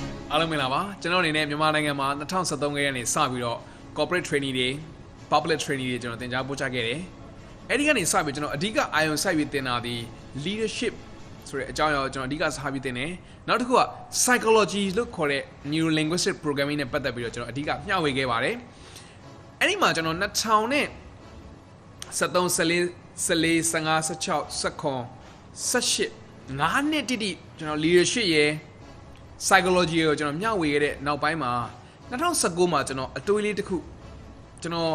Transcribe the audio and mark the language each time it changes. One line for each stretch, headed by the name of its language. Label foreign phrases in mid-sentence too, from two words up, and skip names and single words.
Burmese: အားလုံးမင်္ဂလာပါကျွန်တော်အနေနဲ့မြန်မာနိုင်ငံမှာ2013ခုနှစ်ကနေစပြီးတော့
English: corporate training
Burmese: တွေ
English: public training
Burmese: တွေကျွန်တော်သင်ကြားပို့ချခဲ့ တယ်အဲ့ဒီကနေစပြီးကျွန်တော်အဓိကအာရုံစိုက်ပြီးသင်တာဒီ leadership ဆိုတဲ့အကြောင်းအရာကိုကျွန်တော်အဓိကစပြီးသင်တယ်နောက်တစ်ခုက psychology လို့ခေါ်တဲ့
English: neuro linguistic programming
Burmese: နဲ့ပတ်သက်ပြီးတော့ကျွန်တော်အဓိကမျှဝေခဲ့ပါတယ်အဲ့ဒီမှာကျွန်တော်2000နဲ့73 14 15 16 19 18နှစ်တိတိကျွန်တော် leadership ရဲ့ psychology ကိုကျွန်တော်မျှဝေခဲ့တဲ့နောက်ပိုင်းမှာ2019မှာကျွန်တော်အတွေးလေးတစ်ခုကျွန်တော်